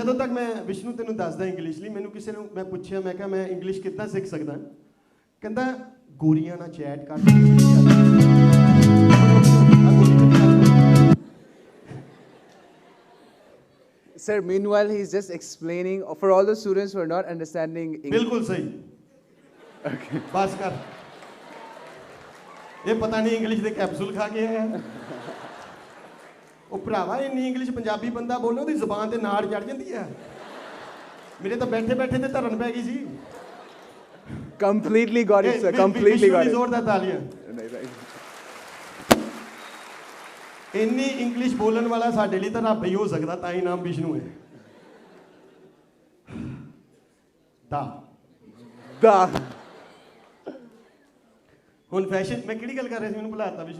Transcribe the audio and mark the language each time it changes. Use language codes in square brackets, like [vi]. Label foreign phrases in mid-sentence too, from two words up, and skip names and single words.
[pa] ਮੈਂ ਵਿਸ਼ਨੂੰ ਤੈਨੂੰ ਦੱਸਦਾ ਇੰਗਲਿਸ਼ ਲਈ ਮੈਨੂੰ ਕਿਸੇ ਨੂੰ ਮੈਂ ਪੁੱਛਿਆ ਮੈਂ ਕਿਹਾ ਮੈਂ ਇੰਗਲਿਸ਼ ਕਿੱਦਾਂ ਸਿੱਖ ਸਕਦਾ ਕਹਿੰਦਾ ਗੋਰੀਆਂ ਨਾਲ ਚੈਟ ਕਰ [en] Sir, meanwhile, he's just explaining for all the students who are not understanding English. [hi] बिल्कुल सही [pa] okay. ਬੱਸ ਕਰ ਯੇ ਪਤਾ ਨਹੀਂ ਇੰਗਲਿਸ਼ ਦੇ ਕੈਪਸੂਲ ਖਾ ਕੇ ਆਇਆ ਉਹ ਭਰਾਵਾ ਇੰਨੀ ਇੰਗਲਿਸ਼ ਪੰਜਾਬੀ ਬੰਦਾ ਬੋਲੇ ਉਹਦੀ ਜ਼ੁਬਾਨ ਤੇ ਨਾੜ ਚੜ ਜਾਂਦੀ ਹੈ ਮੇਰੇ ਤਾਂ ਬੈਠੇ ਬੈਠੇ ਤੇ ਧਰਨ ਪੈ ਗਈ ਸੀ [en] Completely got it, sir. Completely got it. [pa] ਜ਼ੋਰਦਾਰ ਤਾਲੀਆਂ ਇੰਨੀ ਇੰਗਲਿਸ਼ ਬੋਲਣ ਵਾਲਾ ਸਾਡੇ ਲਈ ਤਾਂ ਰੱਬ ਹੀ ਹੋ ਸਕਦਾ ਤਾਂ ਹੀ ਨਾਮ ਵਿਸ਼ਨੂੰ ਹੈ ਦਾ ਹੁਣ ਫੈਸ਼ਨ ਮੈਂ ਕਿਹੜੀ ਗੱਲ ਕਰ ਰਿਹਾ ਸੀ ਮੈਨੂੰ ਭੁਲਾਤਾ ਵਿਸ਼ਨੂੰ